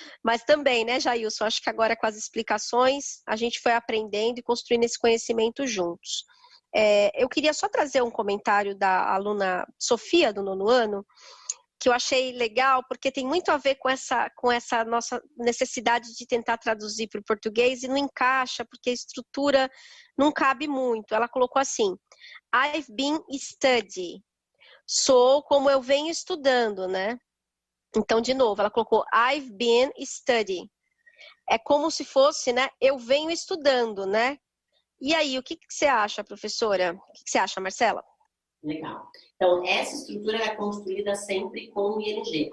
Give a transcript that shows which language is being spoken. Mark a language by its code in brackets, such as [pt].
[pt] Mas também, né, Jailson, acho que agora com as explicações, a gente foi aprendendo e construindo esse conhecimento juntos. Eu queria só trazer um comentário da aluna Sofia, do 9º ano, que eu achei legal, porque tem muito a ver com essa nossa necessidade de tentar traduzir para o português e não encaixa, porque a estrutura não cabe muito. Ela colocou assim, [en] I've been studying. [pt] Sou como eu venho estudando, né? Então, de novo, ela colocou [en] I've been studying. [pt] É como se fosse, né? Eu venho estudando, né? E aí, o que você acha, professora? O que você acha, Marcela? Legal. Então, essa estrutura é construída sempre com o ING.